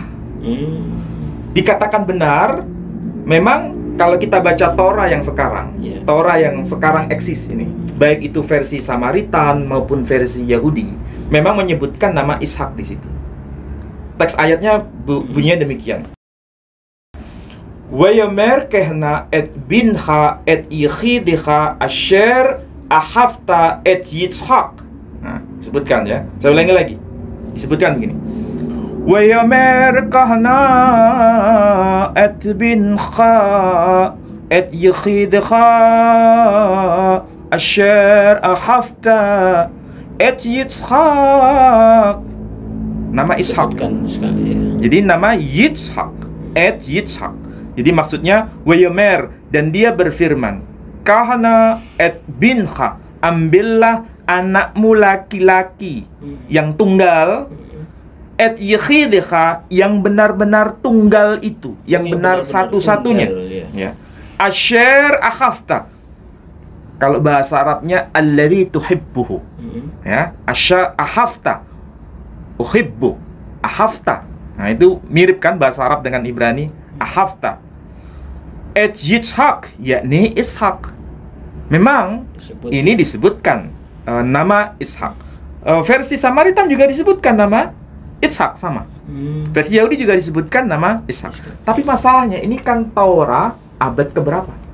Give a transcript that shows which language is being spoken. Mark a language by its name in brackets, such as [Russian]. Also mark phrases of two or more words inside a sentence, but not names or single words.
[Indonesian] Dikatakan benar, memang kalau kita baca Torah yang sekarang, Torah yang sekarang eksis ini, baik itu versi Samaritan maupun versi Yahudi, memang menyebutkan nama Ishak di situ. Teks ayatnya bunyinya demikian. [Hebrew] ויאמר קח נא את בנך את יחידך אשר אהבת את יצחק. [Indonesian] Nah, disebutkan ya. Saya ulangi lagi. Disebutkan begini. [Hebrew] ויאמר קח נא את בנך את יחידך אשר אהבת את יצחק. [Indonesian] Nama Ishak. Jadi nama Yitzhak [Hebrew] את יצחק. [Indonesian] Jadi maksudnya wayomer, dan dia berfirman, [Hebrew] קח נא את בנך, [Indonesian] ambillah anakmu laki-laki yang tunggal, [Hebrew] את יחידך, [Indonesian] yang benar-benar tunggal itu, yang benar satu-satunya. Ya. [Hebrew] אשר אהבת, [Indonesian] kalau bahasa Arabnya [Arabic] الذي تحبه. [Indonesian] Ya, [Hebrew] אשר אהבת, [Indonesian] uhibbu, akhafta. Nah, itu mirip kan bahasa Arab dengan Ibrani, akhafta. [Hebrew] את יצחק, [Indonesian] yakni Ishak. Memang ini disebutkan nama Ishak. Versi Samaritan juga disebutkan nama Ishak sama. Versi Yahudi juga disebutkan nama Ishak. Tapi masalahnya ini kan Torah abad keberapa?